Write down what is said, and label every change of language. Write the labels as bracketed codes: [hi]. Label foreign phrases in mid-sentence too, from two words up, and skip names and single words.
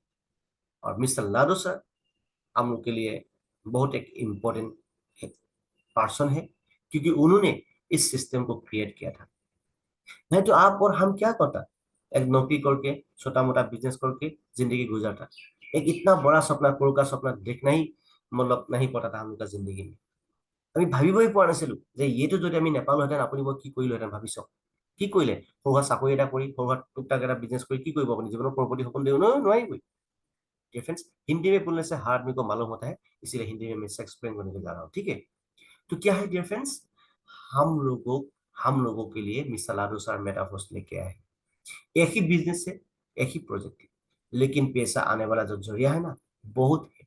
[hi] और मिस्टर लाडो सर हम लोग के लिए बहुत एक [en] important person [hi] है, क्योंकि उन्होंने इस सिस्टम को क्रिएट किया था। नहीं तो आप और हम क्या करता, एक नौकरी करके छोटा मोटा बिजनेस करके जिंदगी गुजारता। एक इतना बड़ा सपना, करोड़ का सपना देखना ही मतलब नहीं पता था हम लोग का जिंदगी में। [as] আমি ভাবিবই পৰা নাছিলো যে এইটো যদি আমি নেপালোহেঁতেন, আপুনি মই কি কৰিলোহেঁতেন ভাবি চাওক। কি কৰিলে, সৰু সুৰা চাকৰি এটা কৰি সৰু সুৰা টুকটাক এটা বিজনেस কৰি কি কৰিব আপুনি, জীৱনৰ কৰপতি সপোন দেও নোৱাৰিবই। [en] dear friends, [hi] हिंदी में बोलने से हर आदमी को मालूम होता है, इसीलिए हिंदी में मैं इसे एक्सप्लेन करने को जा रहा हूँ। ठीक है, तो क्या है [en] dear friends, [hi] हम लोगों के लिए मिस्टर लाडो सर मेटाफोर्स लेके आए हैं। एक ही बिजनेस है, एक ही प्रोजेक्ट है, लेकिन पैसा आने वाला जो जरिया है ना, बहुत है।